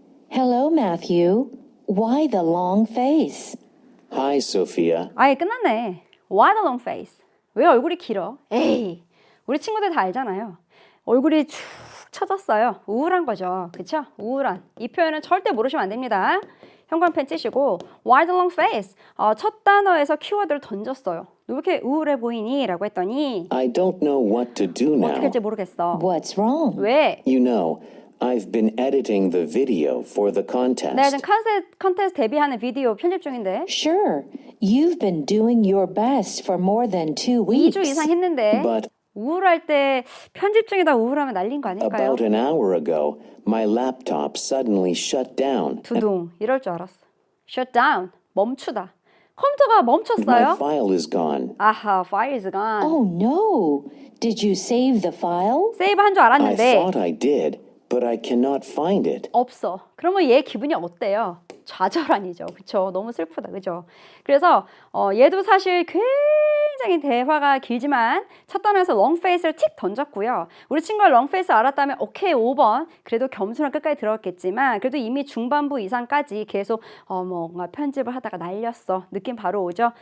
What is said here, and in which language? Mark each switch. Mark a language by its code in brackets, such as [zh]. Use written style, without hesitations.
[en] Hello, Matthew. Why the long face? Hi, Sophia. [ko] 아예 끝났네. [en] Why the long face? [ko] 왜 얼굴이 길어? 에이, 우리 친구들 다 알잖아요. 얼굴이 축 처졌어요. 우울한 거죠. 그쵸? 우울한. 이 표현은 절대 모르시면 안 됩니다. 형광펜 찌시고 [en] Why the long face? [ko] 첫 단어에서 키워드를 던졌어요. 왜 이렇게 우울해 보이니? 라고 했더니 [en] I don't know what to do [ko] 어떻게 [en] now. [ko] 할지 모르겠어. [en] What's wrong? [ko] 왜? [en] You know, I've been editing the video for the contest. [ko] 네, 지금 컨테스트 데뷔하는 비디오 편집 중인데 [en] Sure. You've been doing your best for more than 2 weeks. [ko] 2주 이상 했는데 [en] But [ko] 우울할 때 편집 중이다 우울하면 날린 거 아닐까요? [en] about an hour ago, my laptop suddenly shut down. [ko] 두둥 이럴 줄 알았어. [en] Shut down [ko] 멈추다. 컴퓨터가 멈췄어요. [en] My file is gone. 아하, file is gone. Oh no. Did you save the file? [ko] 세이브 한 줄 [en] I [ko] 알았는데 [en] thought I did, but I cannot find it. [ko] 없어. 그러면 얘 기분이 어때요? 좌절 아니죠. 그쵸? 너무 슬프다. 그죠? 그래서 얘도 사실 굉장히 대화가 길지만 첫 단어에서 롱페이스를 틱 던졌고요. 우리 친구가 롱페이스 알았다면 오케이 5번 그래도 겸손한 끝까지 들어갔겠지만 그래도 이미 중반부 이상까지 계속 뭔가 편집을 하다가 날렸어. 느낌 바로 오죠?